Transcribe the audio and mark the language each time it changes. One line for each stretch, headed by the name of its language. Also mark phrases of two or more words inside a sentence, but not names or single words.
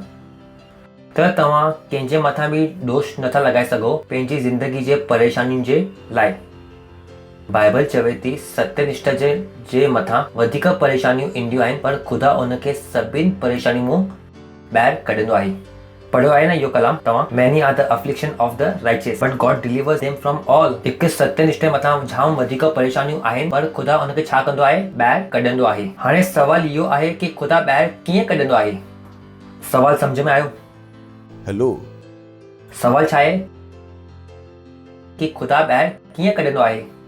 Sindhi: त तव्हां कंहिंजे मथां बि दोष नथा लॻाए सघो पंहिंजी ज़िंदगी जे परेशानियुनि जे लाइ। बाइबल चवे थी सत्यनिष्ठा जे मथां वधीक परेशानियूं ईंदियूं आहिनि, पर ख़ुदा उनखे सभिनि परेशानियूं मां ॿाहिरि कढंदो आहे। पढ़ियो आहे न इहो कलाम तव्हां?
English: Many are the affliction of the righteous, but God delivers them from all।
Sindhi: हिकु सत्यनिष्ठा मथां जाम वधीक परेशानियूं आहिनि, पर ख़ुदा उनखे छा कंदो आहे? ॿाहिरि कढंदो आहे। हाणे सवाल इहो आहे कि ख़ुदा ॿाहिरि कीअं कढंदो आहे? सवाल सम्झ में आयो? हेलो, सवाल छा आहे कि ख़ुदा ॿाहिरि कीअं कढंदो आहे?